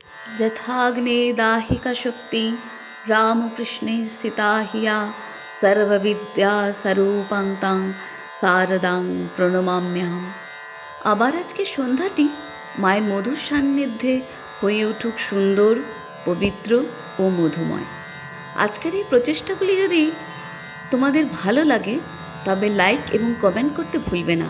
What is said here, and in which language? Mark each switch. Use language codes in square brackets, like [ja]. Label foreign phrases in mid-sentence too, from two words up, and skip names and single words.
[sa] यथाग्ने दाहिका शक्ति रामकृष्णे स्थिता हिया सर्वविद्या स्वरूपां तां শারদাং প্রণমাম্যহম। [bn] আবার আজকে সন্ধ্যাটি মায়ের মধুর সান্নিধ্যে হয়ে উঠুক সুন্দর, পবিত্র ও মধুময়। আজকের এই প্রচেষ্টাগুলি যদি তোমাদের ভালো লাগে তবে লাইক এবং কমেন্ট করতে ভুলবে না।